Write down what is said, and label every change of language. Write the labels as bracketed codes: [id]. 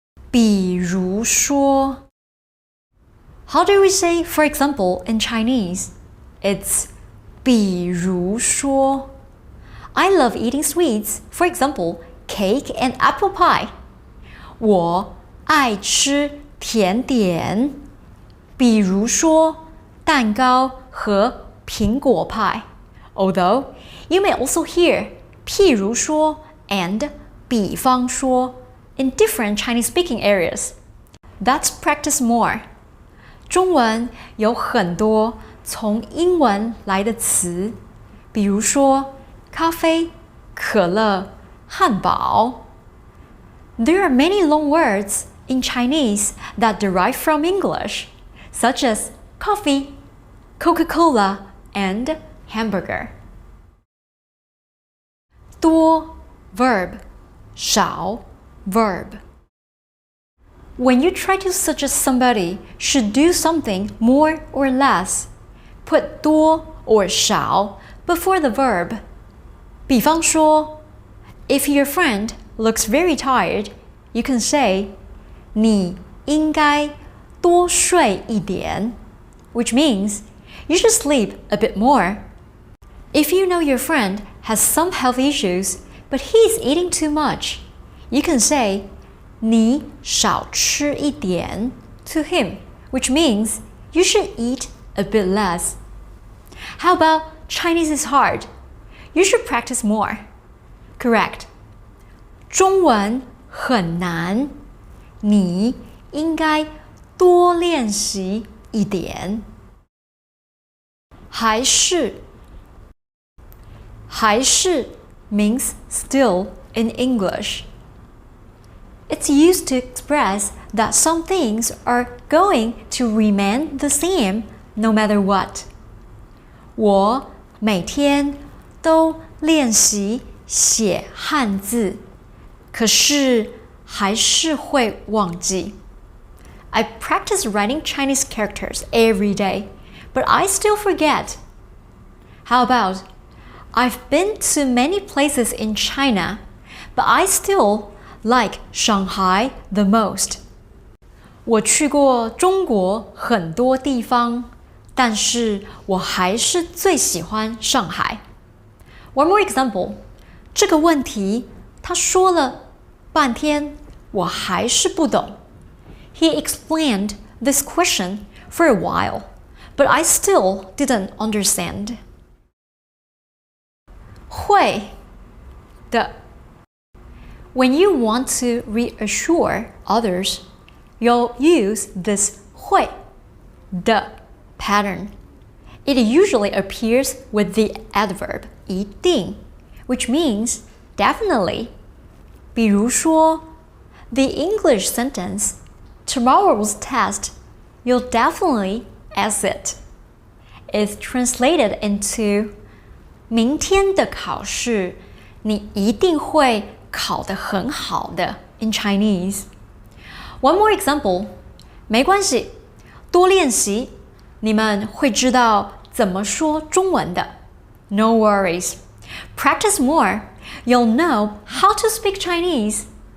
[en] 比如说 How do we say, for example, in Chinese? It's 比如说 I love eating sweets, for example, cake and apple pie. [zh] 我爱吃甜点，比如说蛋糕和苹果派。 [en] Although, you may also hear 譬如说 and 比方说 in different Chinese-speaking areas. Let's practice more. [zh] 中文有很多从英文来的词，比如说咖啡、可乐、汉堡。 [en] There are many long words in Chinese that derive from English, such as coffee, Coca-Cola, and hamburger. 多 verb, 少 verb. When you try to suggest somebody should do something more or less, put 多 or 少 before the verb. 比方说 if your friend looks very tired, you can say [zh] 你应该多睡一点, [en] which means you should sleep a bit more. If you know your friend has some health issues, but he's eating too much, you can say [zh] 你少吃一点 [en] to him, which means you should eat a bit less. How about Chinese is hard? You should practice more. Correct. [zh] 中文很难，你应该多练习一点。 [en] 还是 means still in English. It's used to express that some things are going to remain the same no matter what. [zh] 我每天都练习写汉字，可是还是会忘记。 [en] I practice writing Chinese characters every day, but I still forget. How about, I've been to many places in China, but I still like Shanghai the most. [zh] 我去过中国很多地方，但是我还是最喜欢上海。 [en] One more example. [zh] 这个问题他说了半天，我还是不懂。 [en] He explained this question for a while, but I still didn't understand. 会的 When you want to reassure others, you'll use this 会的 pattern. It usually appears with the adverb 一定, which means definitely. 比如说 the English sentence, tomorrow's test, you'll definitely ace it, is translated into [zh] 明天的考试，你一定会考得很好的 [en] in Chinese. One more example. [zh] 没关系，多练习，你们会知道怎么说中文的。 [en] No worries. Practice more. You'll know how to speak Chinese